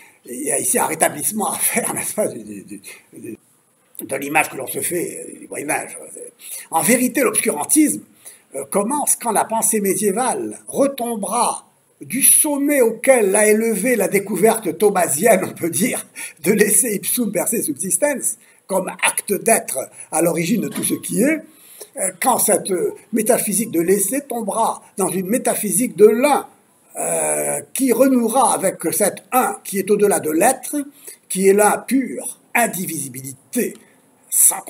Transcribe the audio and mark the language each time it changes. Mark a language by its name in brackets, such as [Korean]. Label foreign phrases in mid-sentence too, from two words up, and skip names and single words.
[French] il y a ici un rétablissement à faire, n'est-ce pas, de l'image que l'on se fait du Moyen-Âge. En vérité, l'obscurantisme commence quand la pensée médiévale retombera du sommet auquel l'a élevé la découverte thomasienne, on peut dire, de l' [Latin] esse ipsum per se subsistens, [French] comme acte d'être à l'origine de tout ce qui est, quand cette métaphysique de l'essai tombera dans une métaphysique de l'un, qui renouera avec cet un qui est au-delà de l'être, qui est la pure indivisibilité sans contenu.